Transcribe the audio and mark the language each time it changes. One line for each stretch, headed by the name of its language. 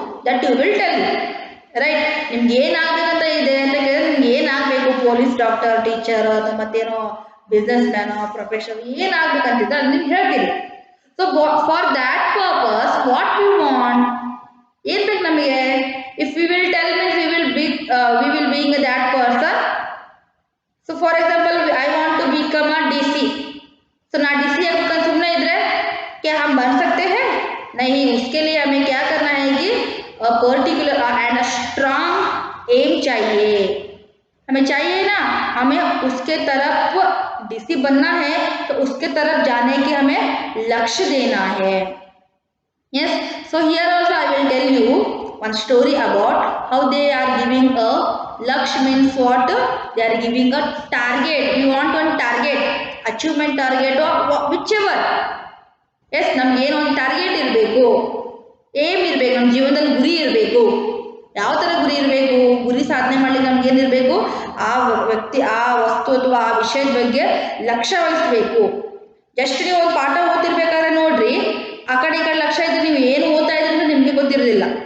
English: that you will tell you.
Kannada: Right, ನಿಮ್ಗೆ ಏನಾಗಬೇಕಂತ ಇದೆ ಅಂತ ಕೇಳಿದ್ರೆ ನಿಮ್ಗೆ ಏನಾಗಬೇಕು, police, doctor, teacher, ಮತ್ತೇನೋ business ಮ್ಯಾನೋ, professional ಏನಾಗಬೇಕಂತಿದ್ರೆ ಅದು ನೀವು ಹೇಳ್ತೀರಿ.
English: so for that purpose what you want,
Kannada: ಏನ್ ಬೇಕು ನಮಗೆ?
English: If we will tell means we will being that person. So for example I want to become a DC.
Hindi: सो ना DC आपको सुनना इधर क्या हम बन सकते हैं? नहीं, उसके लिए हमें क्या करना है कि particular and a strong M चाहिए, हमें चाहिए ना, हमें उसके तरफ डीसी बनना है तो उसके तरफ जाने की हमें लक्ष्य देना है.
English: Yes, so here also I will tell you one story about how they are giving a lakshya means what? They are giving a target. We want one target, achievement target or whichever.
Kannada: Yes, ನಮ್ಗೆ ಏನೋ ಒಂದು target ಇರಬೇಕು, aim ಇರಬೇಕು, ನಮ್ಮ ಜೀವನದಲ್ಲಿ ಗುರಿ ಇರಬೇಕು. ಯಾವ ಥರ ಗುರಿ ಇರಬೇಕು? ಗುರಿ ಸಾಧನೆ ಮಾಡಲಿಕ್ಕೆ ನಮ್ಗೆ ಏನಿರಬೇಕು? ಆ ವ್ಯಕ್ತಿ, ಆ ವಸ್ತು ಅಥವಾ ಆ ವಿಷಯದ ಬಗ್ಗೆ ಲಕ್ಷ್ಯ ವಹಿಸಬೇಕು. ಜಸ್ಟ್ ನೀವು ಒಂದು ಪಾಠ ಓದ್ತಿರ್ಬೇಕಾದ್ರೆ ನೋಡ್ರಿ, ಆ ಕಡೆ ಈ ಕಡೆ ಲಕ್ಷ್ಯ ಇದ್ರೆ ನೀವು ಏನು ಓದ್ತಾ ಇದ್ರೆ ಅಂತ ನಿಮಗೆ ಗೊತ್ತಿರೋದಿಲ್ಲ.